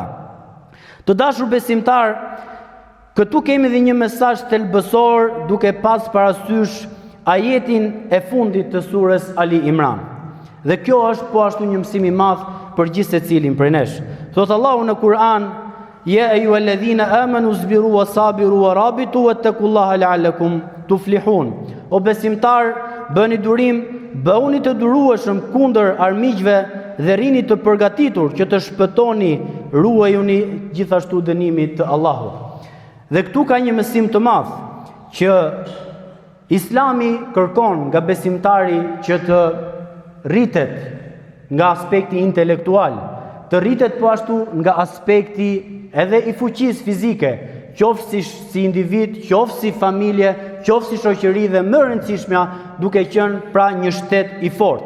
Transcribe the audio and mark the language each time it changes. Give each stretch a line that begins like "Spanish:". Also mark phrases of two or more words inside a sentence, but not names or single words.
Albanian: Të dashur besimtar, këtu kemi dhe një mesazh thelbësor duke pas parasysh ajetin e fundit të surës Ali Imran. Dhe kjo është po ashtu një mësim i madh për gjithë secilin prej nesh. Thot Allahu në Kur'an:
Arabic: "يا أيها الذين آمنوا اصبروا وصابروا ورابطوا واتقوا الله لعلكم تفلحون."
Albanian: O besimtar, bëni durim, bëuni të durueshëm kundër armiqve dhe rini të përgatitur që të shpëtoni, ruajuni gjithashtu dënimit të Allahut. Dhe këtu ka një mësim të madh që Islami kërkon nga besimtari që të rritet nga aspekti intelektual, të rritet po ashtu nga aspekti edhe i fuqisë fizike, qoftë si individ, qoftë si familje, qoftë si shoqëri dhe më rëndësishmja duke qenë pra një shtet i fortë.